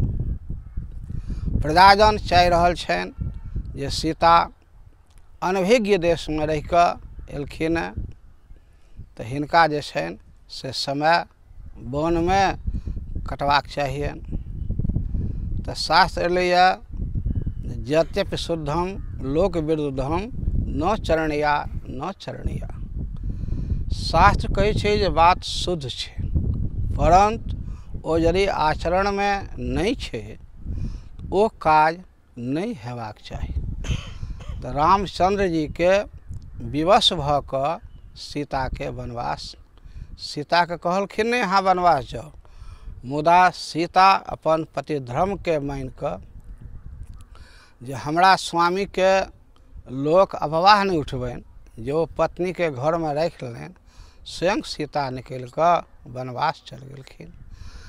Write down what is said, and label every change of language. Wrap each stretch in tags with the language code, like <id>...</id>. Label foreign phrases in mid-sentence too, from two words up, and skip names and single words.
<mai>प्रजाजन चाहि रहल छनि जे सीता अनभिज्ञ देश में रहि कऽ एलखिन तऽ हिनका जे छनि से समय वन में कटबाक चाहियनि। तऽ शास्त्र एलैया</mai> <sa>यद्यपि शुद्धम लोक विरुद्धम न चरणिया न चरणिया।</sa> <mai>शास्त्र कहै छै जे बात शुद्ध छै, परंतु ओ यदि आचरण में नहीं छै ओ काज नहीं हेबाक चाही। तो रामचंद्र जी के विवश भऽ कऽ सीता के वनवास, सीता के कहलखिन नहीं अहाँ वनवास जाओ, मुदा सीता अपन पति धर्म के मान कऽ जे हमरा स्वामी के लोक अफवाह नहीं उठबनि, जो पत्नी के घर में राखि लेलनि, स्वयं सीता निकलि कऽ वनवास चल गेलखिन।</mai>